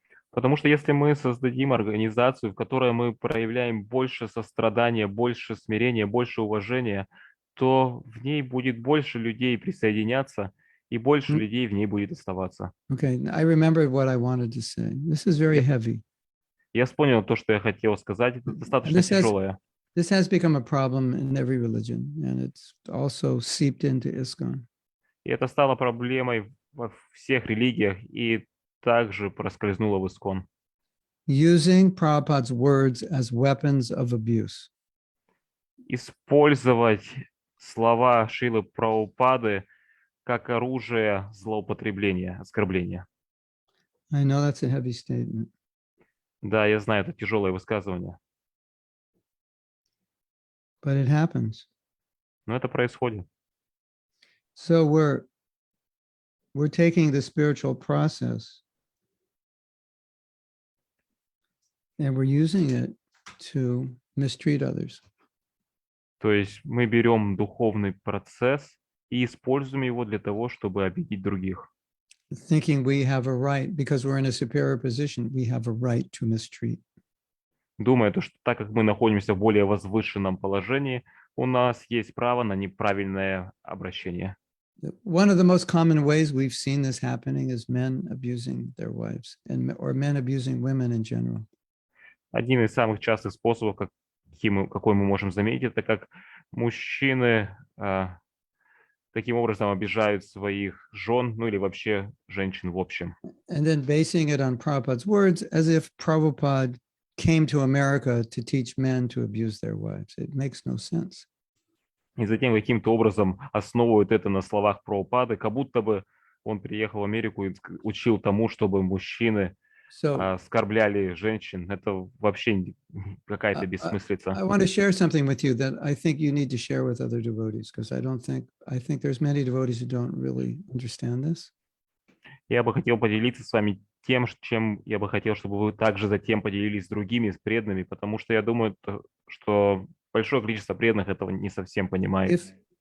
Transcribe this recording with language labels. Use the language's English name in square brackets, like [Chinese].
[Russian] Потому что если мы создадим организацию, в которой мы проявляем больше сострадания, больше смирения, больше уважения, то в ней будет больше людей присоединяться, и больше людей в ней будет оставаться. [English] Okay, I remembered what I wanted to say. This is very heavy. [Russian] Я понял то, что я хотел сказать. Это достаточно тяжелое. [English] This has become a problem in every religion, and it's also seeped into ISKCON. [Russian] И это стало проблемой во всех религиях и также проскользнуло в ISKCON. [English] Using Prabhupada's words as weapons of abuse. [Russian] Использовать слова Шрилы Прабхупады как оружие злоупотребления, оскорбления. [English] I know that's a heavy statement. [Russian] Да, я знаю, это тяжелое высказывание, [English] But it happens. [Russian] но это происходит. [English] So we're taking the spiritual process and we're using it to mistreat others. [Russian] То есть мы берем духовный процесс и используем его для того, чтобы обидеть других. [English] Thinking we have a right, because we're in a superior position, we have a right to mistreat. [Russian] Думая, что так как мы находимся в более возвышенном положении, у нас есть право на неправильное обращение. [English] One of the most common ways we've seen this happening is men abusing their wives or men abusing women in general. [Russian] Один из самых частых способов, какой мы можем заметить, это как мужчины таким образом обижают своих жен, ну или вообще женщин в общем. [English] And then basing it on Prabhupada's words, as if Prabhupada came to America to teach men to abuse their wives. It makes no sense. [Russian] И затем каким-то образом основывают это на словах Прабхупады, как будто бы он приехал в Америку и учил тому, чтобы мужчины оскорбляли женщин. Это вообще какая-то бессмыслица. [English] I want to share something with you that I think you need to share with other devotees, because I think there's many devotees who don't really understand this. [Russian] Я бы хотел поделиться с вами тем, чем я бы хотел, чтобы вы также затем поделились с другими, с преданными, потому что я думаю, что большое количество преданных этого не совсем понимает.